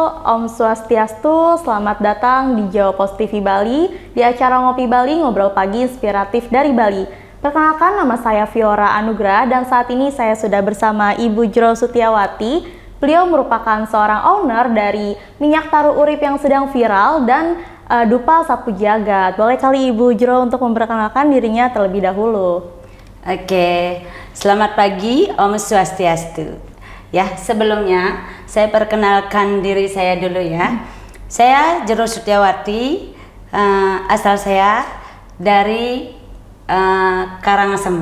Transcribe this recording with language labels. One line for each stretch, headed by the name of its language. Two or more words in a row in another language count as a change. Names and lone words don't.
Indonesian: Om Swastiastu, selamat datang di Jawa Post TV Bali, di acara Ngopi Bali, ngobrol pagi inspiratif dari Bali. Perkenalkan, nama saya Fiora Anugrah dan saat ini saya sudah bersama Ibu Jero Sutiawati. Beliau merupakan seorang owner dari minyak taru urip yang sedang viral dan dupa sapu jagat. Boleh kali Ibu Jero untuk memperkenalkan dirinya terlebih dahulu. Oke, selamat pagi Om Swastiastu. Ya, sebelumnya saya perkenalkan diri saya dulu ya. Saya Jero Sutiawati, asal saya dari Karangasem.